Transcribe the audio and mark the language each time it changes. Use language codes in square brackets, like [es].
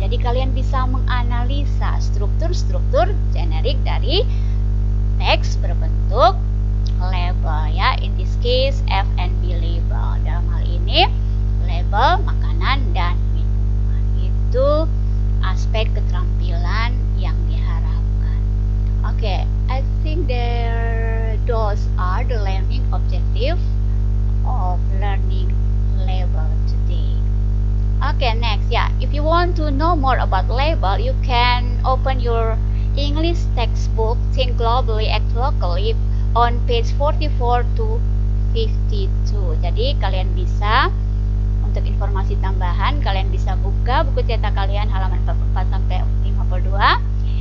[id] Jadi kalian bisa menganalisa struktur-struktur generik dari teks berbentuk label ya. [en] In this case F&B label. [id] Dalam hal ini label makanan dan minuman. Itu aspek keterampilan yang diharapkan. [en] Okay, I think those are the learning objective of learning label today. Okay, next, yeah. If you want to know more about label, you can open your English textbook Think Globally, Act Locally on page 44 to 52. [id] Jadi kalian bisa, untuk informasi tambahan, kalian bisa buka buku cetak kalian halaman 44 sampai 52.